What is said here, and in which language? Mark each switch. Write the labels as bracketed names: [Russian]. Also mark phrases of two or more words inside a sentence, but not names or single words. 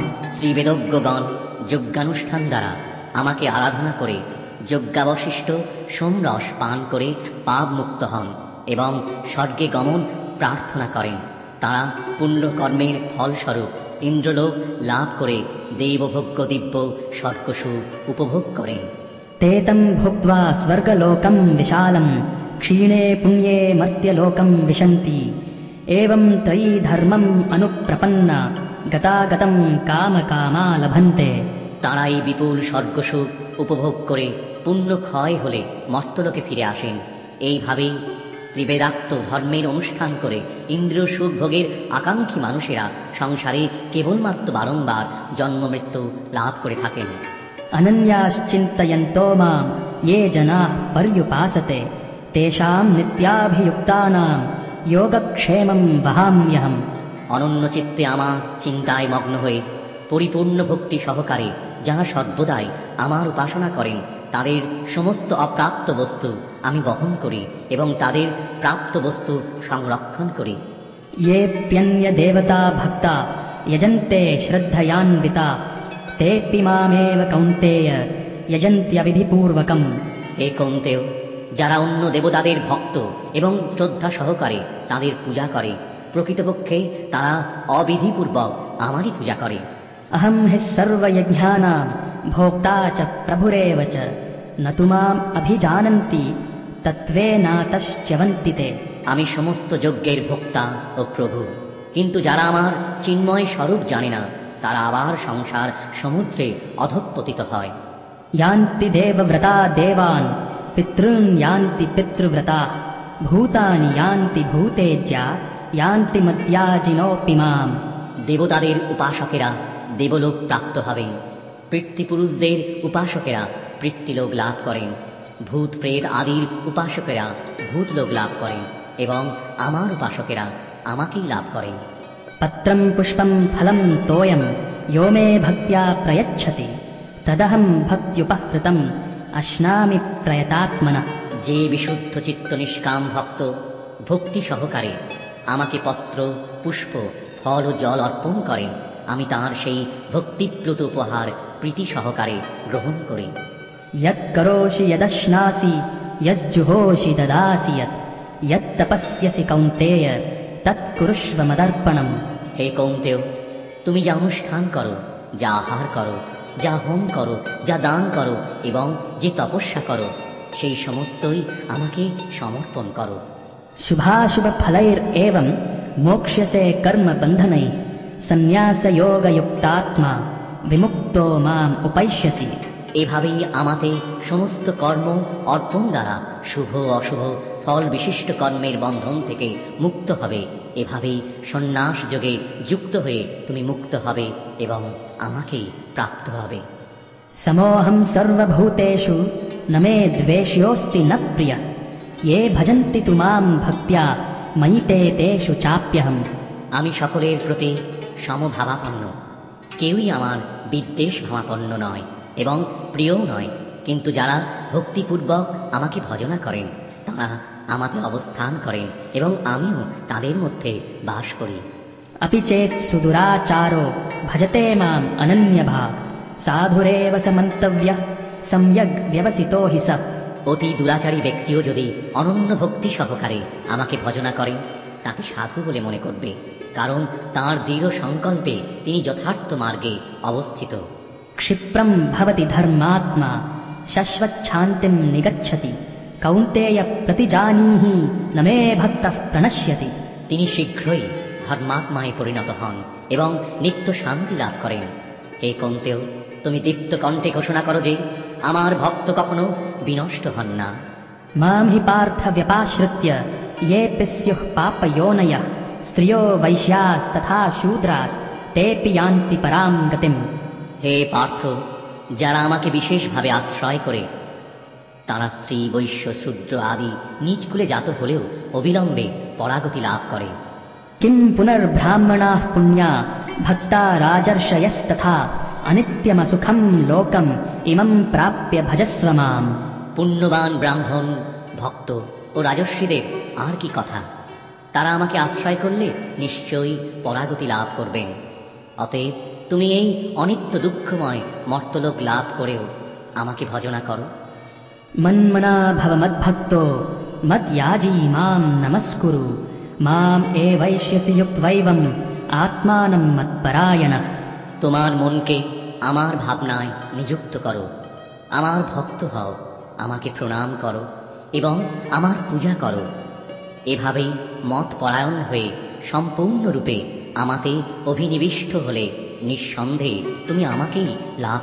[Bangla] ত্রিবেদজ্ঞগণ যজ্ঞানুষ্ঠান দ্বারা আমাকে আরাধনা করে যজ্ঞাবশিষ্ট সোমরস পান করে পাপ মুক্ত হন এবং স্বর্গে গমন প্রার্থনা করেন। তারা পুণ্যকর্মের ফলস্বরূপ ইন্দ্রলোক লাভ করে দেবভোগ্য দিব্য স্বর্গসুখ উপভোগ করেন। [Sanskrit] ते तं भुक्त्वा स्वर्गलोकं विशालं क्षीणे पुण्ये मर्त्यलोकं विशन्ति एवं त्रयी धर्मम् अनुप्रपन्ना गतागतं कामकामा लभन्ते। [Bangla] তারা এই বিপুল স্বর্গসুখ উপভোগ করে পুণ্য ক্ষয় হলে মর্ত্যলোকে ফিরে আসেন। এইভাবেই ত্রিবেদাক্ত ধর্মের অনুষ্ঠান করে ইন্দ্রিয় সুখ ভোগের আকাঙ্ক্ষী মানুষেরা সংসারে কেবলমাত্র বারংবার জন্ম মৃত্যু লাভ করে থাকেন। [Sanskrit] अनन्याश्चिन्तयन्तो मां ये जनाः पर्युपासते तेषां नित्याभियुक्तानां योगक्षेमं वहाम्यहम्। [Bangla] অনন্য চিত্তে আমার চিন্তায় মগ্ন হয়ে পরিপূর্ণ ভক্তি সহকারে যারা সর্বদাই আমার উপাসনা করেন, তাদের সমস্ত অপ্রাপ্ত বস্তু আমি বহন করি এবং তাদের প্রাপ্ত বস্তু সংরক্ষণ করি। [Sanskrit] येऽप्यन्यदेवता भक्ता यजन्ते श्रद्धयान्विता तेऽपि मामेव कौन्तेय यजन्त्यविधिपूर्वकम्। [Bangla] হে কৌন্তেয়, যারা অন্য দেবতাদের ভক্ত এবং শ্রদ্ধা সহকারে তাদের পূজা করে, প্রকৃতপক্ষে তারা অবিধিপূর্বক আমারই পূজা করে। [Sanskrit] अहं हि सर्वयज्ञानां भोक्ता च प्रभुरेव च न तु माम् अभिजानन्ति तत्त्वेनातश्च्यवन्ति ते। [Bangla] আমি সমস্ত যজ্ঞের ভোক্তা ও প্রভু, কিন্তু যারা আমার চিন্ময় স্বরূপ জানে না, তারা আবার সংসার সমুদ্রে অধঃপতিত হয়। [Sanskrit] यान्ति देवव्रता देवान् पितॄन् यान्ति पितृव्रताः भूतानि यान्ति भूतेज्या यान्ति मद्याजिनोऽपि माम्। [Bangla] দেবতাদের উপাসকেরা দেবলোক প্রাপ্ত হবেন, পিতৃপুরুষদের উপাসকেরা পিতৃলোক লাভ করেন, ভূত প্রেত আদির উপাসকেরা ভূতলোক লাভ করেন এবং আমার উপাসকেরা আমাকেই লাভ করেন। [Sanskrit] पत्रं पुष्पं फलं तोयं यो मे भक्त्या प्रयच्छति तदहं भक्त्युपहृतम् अश्नामि प्रयतात्मनः। [Bangla] যে বিশুদ্ধ চিত্ত নিষ্কাম ভক্ত ভক্তি সহকারে আমাকে পত্র পুষ্প ফল ও জল অর্পণ করেন, আমি তাঁর সেই ভক্তিপ্লুত উপহার প্রীতি সহকারে গ্রহণ করি। [Sanskrit] यत् करोषि यदश्नासि यज्जुहोषि ददासि यत्तपस्यसि कौन्तेय तत्कुरुष्व मदर्पणम्। [Bangla] হে কৌন্তেয়, তুমি যা অনুষ্ঠান করো, যা আহার করো, যা হোম করো, যা দান করো এবং যে তপস্যা করো, সেই সমস্তই আমাকে সমর্পণ করো। [Sanskrit] शुभाशुभफलैरेवं मोक्ष्यसे कर्मबन्धनैः सन्न्यासयोगयुक्तात्मा विमुक्तो माम् उपैष्यसि। [Bangla] এভাবেই আমাতে সমস্ত কর্ম অর্পণ দ্বারা শুভ অশুভ ফল বিশিষ্ট কর্মের বন্ধন থেকে মুক্ত হবে। এভাবেই সন্ন্যাস যোগে যুক্ত হয়ে তুমি মুক্ত হবে এবং আমাকেই প্রাপ্ত হবে। [Sanskrit] समोऽहं सर्वभूतेषु न मे द्वेष्योऽस्ति न प्रियः ये भजन्ति तु मां भक्त्या मयि ते तेषु चाप्यहम्। [Bangla] আমি সকলের প্রতি সমভাবাপন্ন, কেউই আমার বিদ্বেষ ভাবাপন্ন নয় এবং প্রিয়ও নয়, কিন্তু যারা ভক্তিপূর্বক আমাকে ভজনা করেন তারা আমাতে অবস্থান করেন এবং আমিও তাদের মধ্যে বাস করি। [Sanskrit] अपि चेत् सुदुराचारो भजते माम् अनन्यभाक् साधुरेव स मन्तव्यः सम्यग् व्यवसितो हि सः। [Bangla] অতি দুরাচারী ব্যক্তিও যদি অনন্য ভক্তি সহকারে আমাকে ভজনা করেন তাকে সাধু বলে মনে করবে, কারণ তাঁর দৃঢ় সংকল্পে তিনি যথার্থ মার্গে অবস্থিত। [Sanskrit] क्षिप्रं भवति धर्मात्मा शश्वच्छान्तिं निगच्छति कौन्तेय प्रतिजानीहि न मे भक्तः प्रणश्यति। [Bangla] তিনি শীঘ্রই ধর্মাত্মায় পরিণত হন এবং নিত্য শান্তি লাভ করেন। হে কৌন্তেয়, তুমি দীপ্ত কণ্ঠে ঘোষণা করো যে আমার ভক্ত কখনো বিনষ্ট হন না। [Sanskrit] मां हि पार्थ व्यपाश्रित्य येऽपि स्युः पापयोनयः स्त्रियो वैश्यास्तथा शूद्रास्तेऽपि यान्ति परां गतिम्। [Bangla] হে পার্থ, যারা আমাকে বিশেষভাবে আশ্রয় করে তারা স্ত্রী বৈশ্য শূদ্র আদি নিজ কুলে জাত হলেও অবিলম্বে পরাগতি লাভ করে। [Sanskrit] किं पुनर्ब्राह्मणाः पुण्या भक्ता राजर्षयस्तथा अनित्यमसुखं लोकम् इमं प्राप्य भजस्व माम्। [Bangla] পুণ্যবান ব্রাহ্মণ ভক্ত ও রাজস্বীদের আর কি কথা, তারা আমাকে আশ্রয় করলে নিশ্চয়ই পরাগতি লাভ করবেন। অতএব তুমি এই অনিত্য দুঃখময় মর্তলোক লাভ করেও আমাকে ভজনা করো। [Sanskrit] मन्मना भव मद्भक्तो मद्याजी मां नमस्कुरु माम् एवैष्यसि युक्त्वैवम् आत्मानं मत्परायणः। [Bangla] তোমার মনকে আমার ভাবনায় নিযুক্ত করো, আমার ভক্ত হও, আমাকে প্রণাম করো এবং আমার পূজা করো। এভাবেই মত পরায়ণ হয়ে সম্পূর্ণরূপে আমাতে অভিনিবিষ্ট হলে নিঃসন্দেহে তুমি আমাকেই লাভ